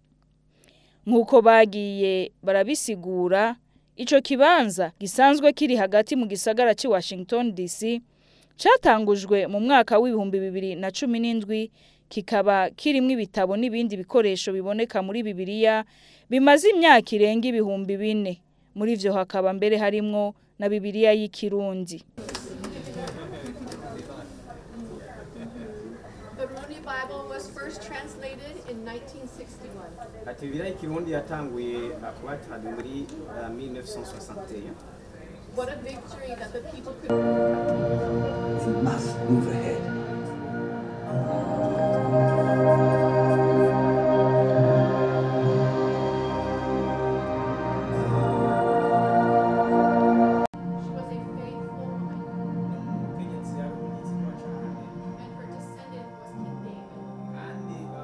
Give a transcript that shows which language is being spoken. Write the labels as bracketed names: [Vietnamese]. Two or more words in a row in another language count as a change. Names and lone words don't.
[Rundi] Nkuko bagiye barabisigura, ico kibanza gisanzwe kiri hagati mu gisagara ci Washington DC catangujwe mu mwaka w'ibihumbi 2017, kikaba kirimwe ibitabo n'ibindi bikoresho biboneka muri Bibiliya bimaze imyaka irenga ibihumbi 4. Muri ivyo hakaba mbere harimwo na Bibiliya y'ikirundi. [English] Bible was first translated in 1961. [Rundi] Ati Bibiliya y'ikirundi yatanguye kubatanzwe muri 1961. [English] What a victory that the people could. We must move ahead. She was a faithful woman, and her descendant was King David.